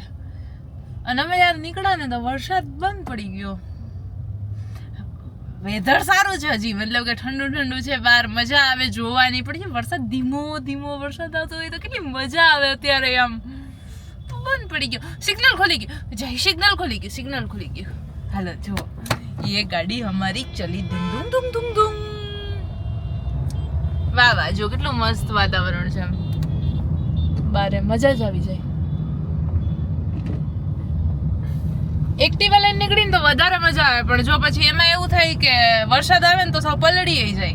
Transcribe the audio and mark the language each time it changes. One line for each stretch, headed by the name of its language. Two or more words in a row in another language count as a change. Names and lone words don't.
Gujarati: અને અમે યાર નીકળ્યા ને તો વરસાદ બંધ પડી ગયો. વેધર સારું છે હજી, મતલબ કે ઠંડુ ઠંડુ છે બહાર, મજા આવે જોવાની. પણ વરસાદ ધીમો ધીમો વરસાદ આવતો હોય તો કેટલી મજા આવે. અત્યારે આમ બંધ પડી ગયો, સિગ્નલ ખોલી ગયું. હાલો જો
Hindi: ये गाड़ी हमारी चली धूम धूम धूम धूम.
Gujarati: વાહ વાહ, જો કેટલું મસ્ત વાતાવરણ છે. બારે મજા જ આવી જાય. એક્ટિવા લઈને નીકળીને તો વધારે મજા આવે, પણ જો પછી એમાં એવું થાય કે વરસાદ આવે ને તો સાવ પલળી જાય.